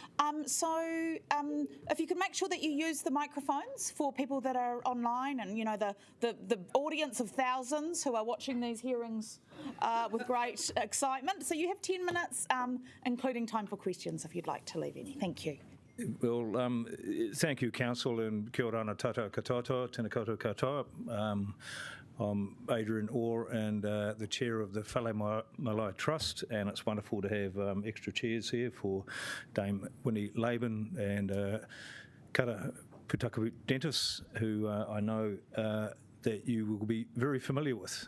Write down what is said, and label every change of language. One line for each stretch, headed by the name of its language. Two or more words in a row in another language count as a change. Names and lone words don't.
English: If you can make sure that you use the microphones for people that are online, and the audience of thousands who are watching these hearings with great excitement. So you have 10 minutes, including time for questions if you'd like to leave any. Thank you. Well, thank you, Council, and
Māori: kia ora ana tātou katoa, tēnā koutou katoa.
English: I'm Adrian Orr and the chair of the Whale Malai Trust, and it's wonderful to have extra chairs here for Dame Winnie Laban and Kara Putaku Dentis, who I know that you will be very familiar with.